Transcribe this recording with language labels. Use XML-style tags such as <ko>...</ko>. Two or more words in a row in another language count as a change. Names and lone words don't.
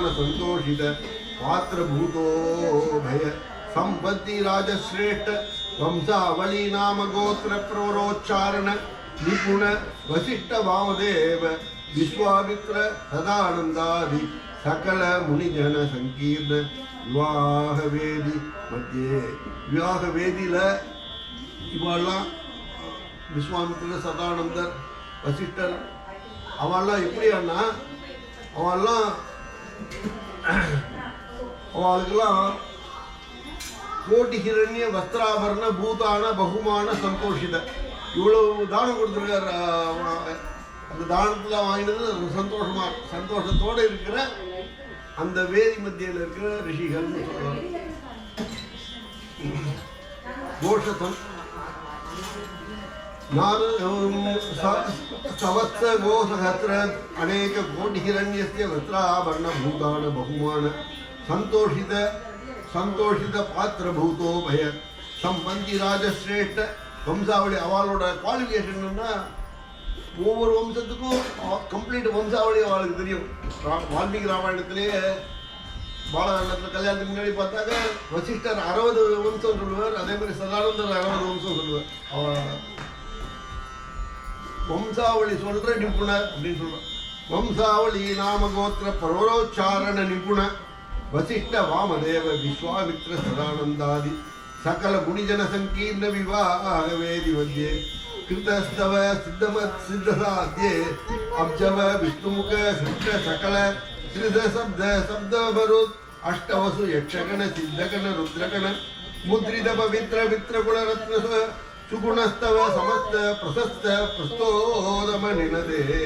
<sa>संतोषित पात्र भूतो भय संपत्ति राजश्रेष्ठ वंशावली नाम गोत्र प्रवरोच्चारण निपुण वशिष्ठ वामदेव विश्वामित्र सदानंदादि सकल मुनिजन संकीर्ण विवाह वेदी मध्य विवाह वेदिल इवाला विश्वामित्र सदानंदर वशिष्ठर अवाला எப்படின்னா</sa> <ta>அவளுக்கெல்லாம்</ta> <sa>कोटि हिरण्य वस्त्राभरण भूदान बहुमान संतोषित</sa> <ta>இவ்வளவு தானம் கொடுத்துருக்காரு. அந்த தானத்தில் வாங்கினது சந்தோஷத்தோடு இருக்கிற அந்த வேதி மத்தியில் இருக்கிற ரிஷிகள்னு சொல்றாங்க.</ta> <sa>கோஷதம் सवत्स गोसहस्र अनेक कोटि हिरण्यस्य वस्त्राभरण भूतान बहुमान संतोषित पात्र भूतो भय संबंधी राजश्रेष्ठ वंशावली</sa> <ta>அவளோட குவாலிஃபிகேஷன் என்னன்னா ஒவ்வொரு வம்சத்துக்கும் கம்ப்ளீட் வம்சாவளி அவளுக்கு தெரியும். வால்மீகி ராமாயணத்திலேயே பாலகாண்டத்தில் கல்யாணத்துக்கு முன்னாடி பார்த்தாக்க வசிஷ்டர் 60 வம்சம் சொல்லுவார், அதே மாதிரி சதானந்தர் 60 வம்சம் சொல்லுவார். वंशावली சொல்ற நிபுண அப்படின்னு சொல்றோம்.</ta> <sa>वंशावली नाम गोत्र प्रवरोच्चारण निपुण वशिष्ठ वामदेव विश्वामित्र सदानंदादि सकल गुणिजन संकीर्ण विवाह वेदी मध्ये कृतस्तव सिद्धमत् सिद्धसाध्ये अब्जव विष्णुमुख सृष्ट सकल त्रिद शब्द भरुत अष्टवसु यक्षगण सिद्धगण रुद्रगण मुद्रित पवित्र मित्रकुल रत्न सुगुणस्तव समस्त प्रशस्त प्रस्तोदम निनदे</sa>